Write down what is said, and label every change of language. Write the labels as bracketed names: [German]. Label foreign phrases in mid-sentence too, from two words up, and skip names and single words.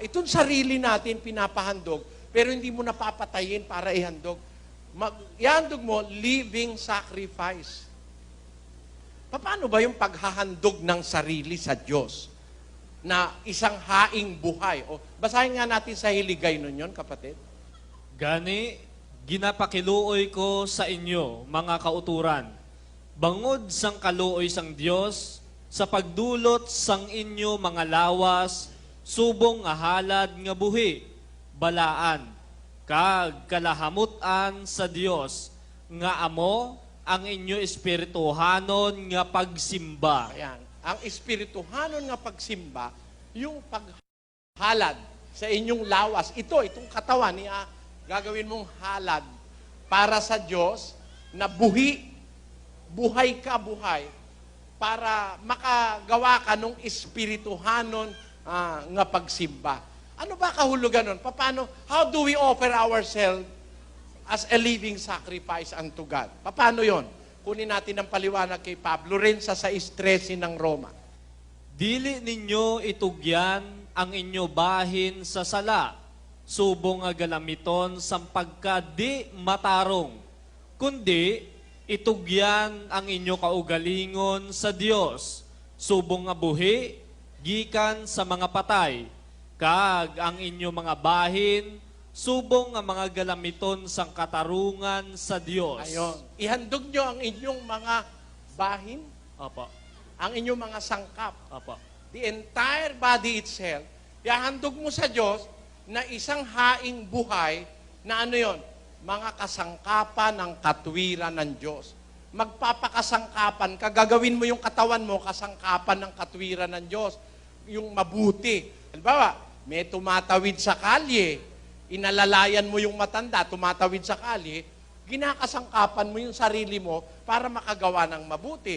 [Filipino] Itong sarili natin pinapahandog, pero hindi mo napapatayin para ihandog. Ihandog mo, [English] living sacrifice. [Filipino] Paano ba yung paghahandog ng sarili sa Diyos? na isang haing buhay. O, basahin nga natin sa Hiligay nun yun, kapatid. [Hiligaynon] Gani, ginapakiluoy ko sa inyo, mga kauturan, bangod sang kaluoy sang Dios, sa pagdulot sang inyo mga lawas, subong nga halad nga buhi, balaan, kag kalahamutan sa Dios, nga amo ang inyo espirituhanon nga pagsimba. [Filipino] Ayan. Ang [Hiligaynon] espirituhanon nga pagsimba, [Filipino] yung paghalad sa inyong lawas. Itong katawan niya, gagawin mong halad para sa Diyos na buhay ka buhay para makagawa ka ng [Hiligaynon] espirituhanon nga pagsimba. [Filipino] Ano ba kahulugan nun? Paano? [English] How do we offer ourselves as a living sacrifice unto God? [Filipino] Paano yon? Kunin natin ang paliwanag kay Pablo rin sa 6:13 ng Roma. [Hiligaynon] Dili ninyo itugyan ang inyo bahin sa sala, subong nga galamiton sa pagka-di matarong, kundi itugyan ang inyo kaugalingon sa Dios, subong nga buhi, gikan sa mga patay, kag ang inyo mga bahin, subong nga mga galamiton sang katarungan sa Dios. [Filipino] Ayon. Ihandog nyo ang inyong mga bahin, Apa, ang inyong mga sangkap. apa. [English] The entire body itself, [Filipino] ihandog mo sa Diyos na isang haing buhay na ano yon? Mga kasangkapan ng katwiran ng Diyos. Magpapakasangkapan ka, gagawin mo yung katawan mo, kasangkapan ng katwiran ng Diyos. Yung mabuti. Halimbawa, may tumatawid sa kalye, inalalayan mo yung matanda, tumatawid sa kalye, ginakasangkapan mo yung sarili mo para makagawa ng mabuti.